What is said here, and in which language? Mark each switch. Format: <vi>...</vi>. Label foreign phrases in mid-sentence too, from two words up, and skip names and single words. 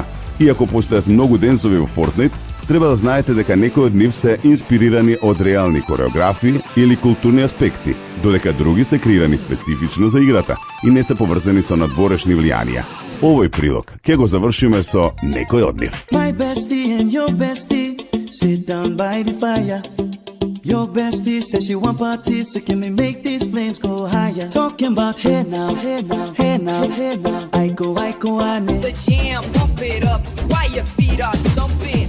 <mk>Иако постојат многу денсови во Fortnite, треба да знаете дека некои од нив се инспирирани од реални кореографии или културни аспекти, додека други се креирани специфично за играта и не се поврзани со надворешни влијанија. Овој прилог ќе го завршиме со некој од нив.</mk> <en>My bestie and your bestie sit down by the fire. Your bestie says she want parties, so can we make these flames go higher? Talking about hey now, hey now, hey now, hey now. I go, on it. The jam, pump it up while your feet are thumping.</en>